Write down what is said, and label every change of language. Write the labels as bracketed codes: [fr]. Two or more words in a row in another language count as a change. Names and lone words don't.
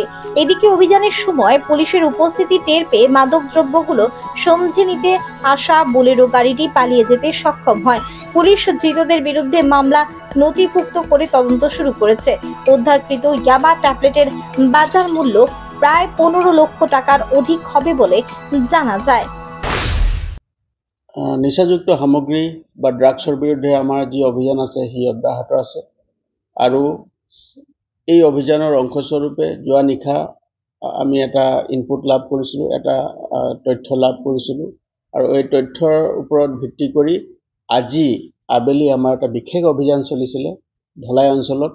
[bn] এদিকে অভিযানের সময় পুলিশের উপস্থিতি টের পেয়ে মাদক দ্রব্যগুলো সমঝে নিতে আসা বুলেরো গাড়িটি পালিয়ে যেতে সক্ষম হয়। পুলিশ ধৃতদের বিরুদ্ধে মামলা নথিভুক্ত করে তদন্ত শুরু করেছে। উদ্ধারকৃত ইয়াবা ট্যাবলেটের বাজার মূল্য প্রায় 15 লক্ষ টাকার অধিক হবে বলে জানা যায়। [as] নিচাযুক্ত সামগ্ৰী বা ড্ৰাগছৰ বিৰুদ্ধে আমাৰ যি অভিযান আছে সি অব্যাহত আছে আৰু এই অভিযানৰ অংশস্বৰূপে যোৱা নিশা আমি এটা ইনপুট লাভ কৰিছিলোঁ, এটা তথ্য লাভ কৰিছিলোঁ আৰু এই তথ্যৰ ওপৰত ভিত্তি কৰি আজি আবেলি আমাৰ এটা বিশেষ অভিযান চলিছিলে ধলাই অঞ্চলত।